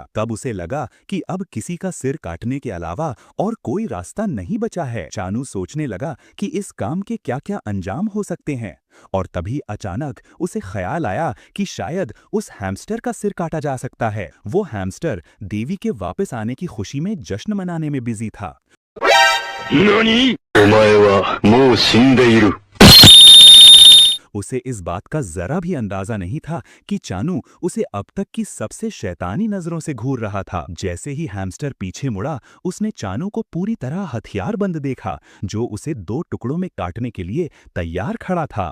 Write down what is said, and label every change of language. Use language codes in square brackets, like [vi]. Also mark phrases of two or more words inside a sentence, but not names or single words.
[hi] तब उसे लगा कि अब किसी का सिर काटने के अलावा और कोई रास्ता नहीं बचा है। चानू सोचने लगा कि इस काम के क्या क्या अंजाम हो सकते हैं, और तभी अचानक उसे ख्याल आया कि शायद उस हैमस्टर का सिर काटा जा सकता है। वो हैमस्टर देवी के वापस आने की खुशी में जश्न मनाने में बिजी था। [ja] 何？お前はもう死んでいる。 [hi] उसे इस बात का जरा भी अंदाजा नहीं था कि चानू उसे अब तक की सबसे शैतानी नजरों से घूर रहा था। जैसे ही हैमस्टर पीछे मुड़ा, उसने चानू को पूरी तरह हथियारबंद देखा, जो उसे 2 टुकड़ों में काटने के लिए तैयार खड़ा था।